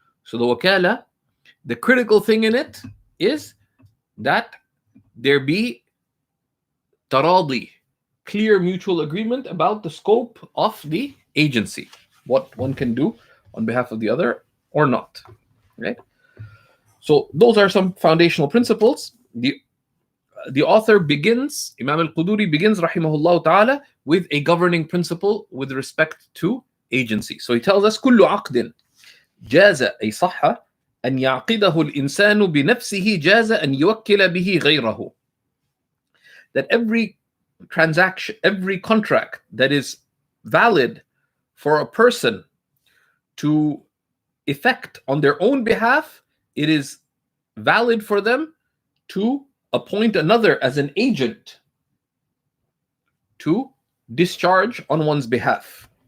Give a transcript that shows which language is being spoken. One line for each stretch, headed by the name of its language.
English: So the wakala, the critical thing in it is that there be taradi, clear mutual agreement about the scope of the agency, what one can do on behalf of the other or not, right? So those are some foundational principles. The author begins, Imam al-Quduri begins, rahimahullah ta'ala, with a governing principle with respect to agency. So he tells us,
Arabic: كل عقد جاز أي صح أن يعقده الإنسان بنفسه جاز أن يوكل به غيره.
English: That every transaction, every contract that is valid for a person to effect on their own behalf, it is valid for them to appoint another as an agent to discharge on one's behalf.